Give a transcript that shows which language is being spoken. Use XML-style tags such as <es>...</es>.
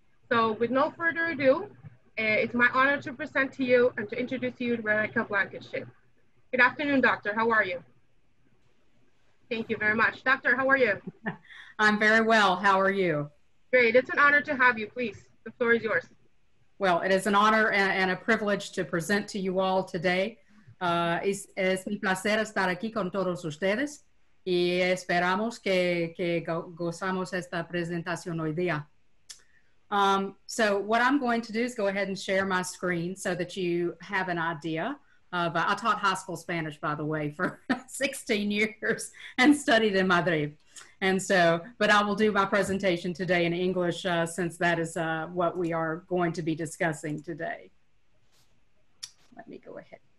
<en>So with no further ado, it's my honor to present to you and to introduce you to Rebecca Blankenship. Good afternoon, Doctor. How are you? Thank you very much. Doctor, how are you? I'm very well. How are you? Great. It's an honor to have you. Please, the floor is yours. Well, it is an honor and a privilege to present to you all today.</en> <es>Es mi placer estar aquí con todos ustedes y esperamos que gozamos esta presentación hoy día.</es> <en>So what I'm going to do is go ahead and share my screen so that you have an idea. But I taught high school Spanish, by the way, for 16 years and studied in Madrid. And so, but I will do my presentation today in English since that is what we are going to be discussing today. Let me go ahead.</en>